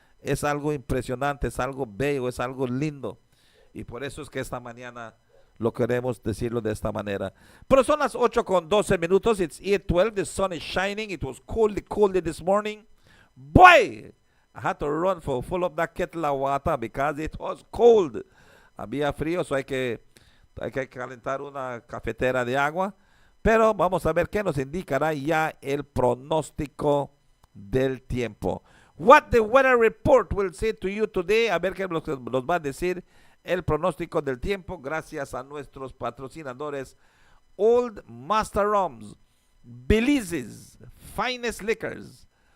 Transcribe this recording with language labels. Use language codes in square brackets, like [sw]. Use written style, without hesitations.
[es] Es algo impresionante, es algo bello, es algo lindo. Y por eso es que esta mañana lo queremos decirlo de esta manera. Pero son las 8:12. [en] It's 8:12. The sun is shining. It was cold this morning. Boy, I had to run for full up that kettle of water because it was cold. [es] Había frío, so hay que calentar una cafetera de agua. Pero vamos a ver qué nos indicará ya el pronóstico del tiempo. [en] What the weather report will say to you today. [es] A ver qué nos va a decir el pronóstico del tiempo gracias a nuestros patrocinadores Old Master Rums, Belize's finest liquors.